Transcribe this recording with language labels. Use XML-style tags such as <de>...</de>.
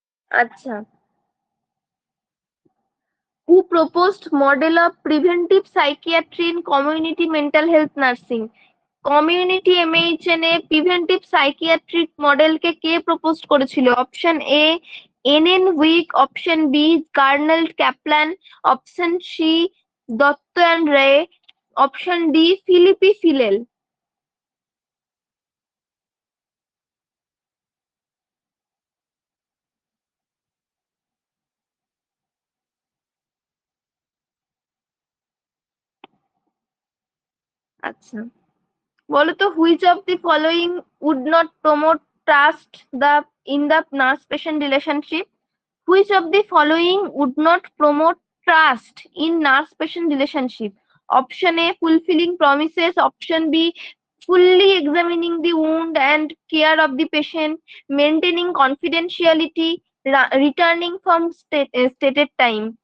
<en>আচ্ছা, who proposed model of preventive psychiatry in community mental health nursing?</en> <bn>Community এমএইচএন A preventive psychiatric মডেলকে K propose করেছিল?</bn> <en>Option A NN week, option B colonel Caplan, option C Dutta and Ray, option D Philippi Fillel.</en> <bn>আচ্ছা, বলো তো,</bn> <en>Which of the following would not promote trust the in the nurse patient relationship? Which of the following would not promote trust in nurse-patient relationship? Option A, fulfilling promises. Option B, fully examining the wound and care of the patient, maintaining confidentiality, returning from stated time.</en>